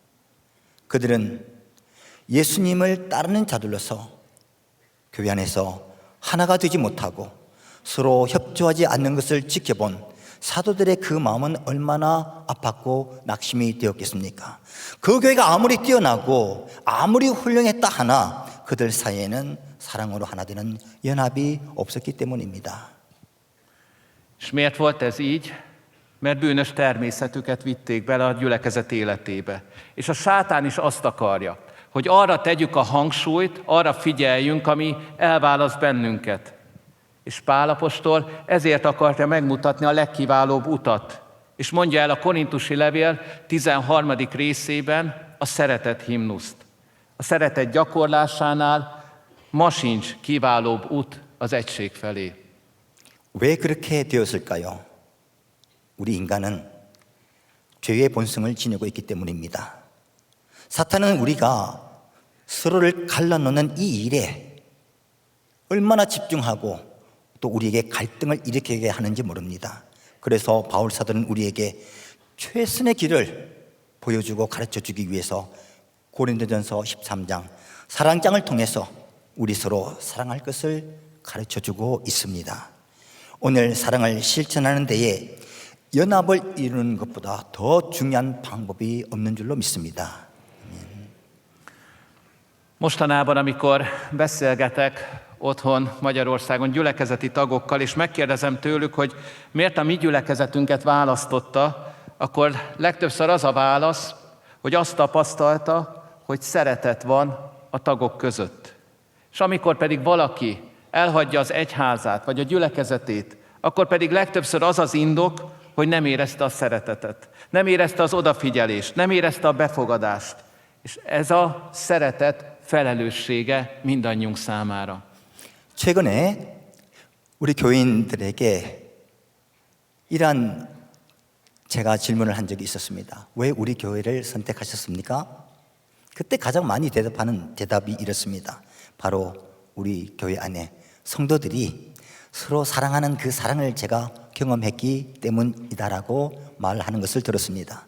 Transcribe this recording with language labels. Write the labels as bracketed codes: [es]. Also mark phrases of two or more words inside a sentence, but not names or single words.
[ko] 그들은 예수님을 따르는 자들로서 교회 안에서 하나가 되지 못하고 서로 협조하지 않는 것을 지켜본 사도들의 그 마음은 얼마나 아팠고 낙심이 되었겠습니까? 그 교회가 아무리 뛰어나고 아무리 훌륭했다 하나 그들 사이에는 사랑으로 하나 되는 연합이 없었기 때문입니다. [hu] És miért volt ez így? Mert bűnös természetüket vitték bele a gyülekezet életébe. És a sátán is azt akarja, hogy arra tegyük a hangsúlyt, arra figyeljünk, ami elválaszt bennünket. És Pál apostol ezért akarja megmutatni a legkiválóbb utat. És mondja el a korintusi levél 13. részében a szeretet himnuszt. A szeretet gyakorlásánál ma sincs kiválóbb út az egység felé. [ko] 왜 그렇게 되었을까요? 우리 인간은 죄의 본성을 지니고 있기 때문입니다. 사탄은 우리가 서로를 갈라놓는 이 일에 얼마나 집중하고 또 우리에게 갈등을 일으키게 하는지 모릅니다. 그래서 바울 사도는 우리에게 최선의 길을 보여주고 가르쳐주기 위해서 고린도전서 13장 사랑장을 통해서 우리 서로 사랑할 것을 가르쳐주고 있습니다. 오늘 사랑을 실천하는 데에 연합을 이루는 것보다 더 중요한 방법이 없는 줄로 믿습니다. [hu] Mostanában, amikor beszélgetek otthon Magyarországon gyülekezeti tagokkal, és megkérdezem tőlük, hogy miért a mi gyülekezetünket választotta, akkor legtöbbször az a válasz, hogy azt tapasztalta, hogy szeretet van a tagok között. És amikor pedig valaki elhagyja az egyházát, vagy a gyülekezetét, akkor pedig legtöbbször az az indok, hogy nem érezte a szeretetet, nem érezte az odafigyelést, nem érezte a befogadást. És ez a szeretet felelőssége mindannyiunk számára. [ko] 최근에 우리 교인들에게 이러한 제가 질문을 한 적이 있었습니다. 왜 우리 교회를 선택하셨습니까? 그때 가장 많이 대답하는 대답이 이렇습니다. 바로 우리 교회 안에 성도들이 서로 사랑하는 그 사랑을 제가 경험했기 때문이다라고 말하는 것을 들었습니다.